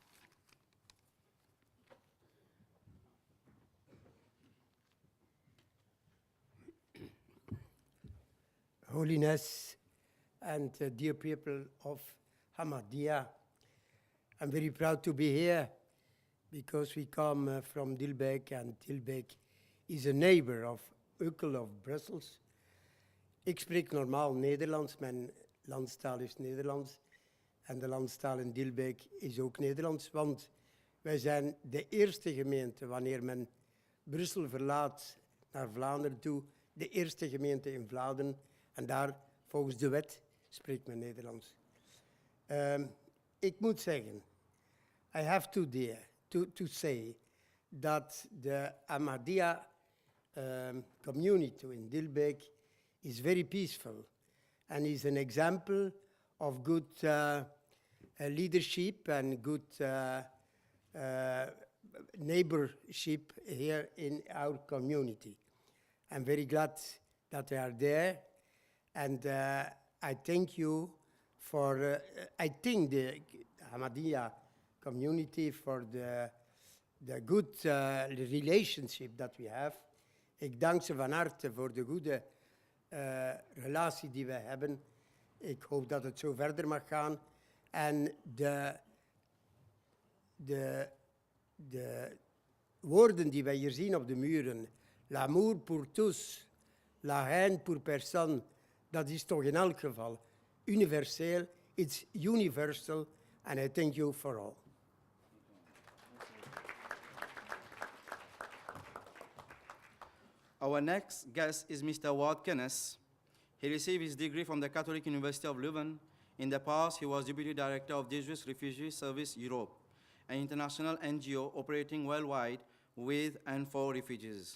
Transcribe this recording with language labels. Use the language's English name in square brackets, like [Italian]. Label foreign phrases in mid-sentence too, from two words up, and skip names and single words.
[English] Holiness and dear people of Ahmadiyya, I'm very proud to be here because we come from Dilbeek, and Dilbeek is a neighbor of Ukkel of Brussels. [Dutch] Ik spreek normaal Nederlands, mijn landstaal is Nederlands en de landstaal in Dilbeek is ook Nederlands, want wij zijn de eerste gemeente wanneer men Brussel verlaat naar Vlaanderen toe, de eerste gemeente in Vlaanderen en daar volgens de wet spreekt men Nederlands. Ik moet zeggen, [English] I have to say that the Ahmadiyya community in Dilbeek is very peaceful and is an example of good leadership and good neighborship here in our community. I'm very glad that they are there, and I thank you for, I thank the Ahmadiyya community for the good relationship that we have. [Dutch] Ik dank ze van harte voor de goede relatie die wij hebben. Ik hoop dat het zo verder mag gaan. En de woorden die wij hier zien op de muren, [French] l'amour pour tous, la haine pour personne, [Dutch] dat is toch in elk geval universeel. [English] It's universal, and I thank you for all. Our next guest is Mr. Ward Kenneth. He received his degree from the Catholic University of Leuven. In the past, he was Deputy Director of Jesuit Refugee Service Europe, an international NGO operating worldwide with and for refugees.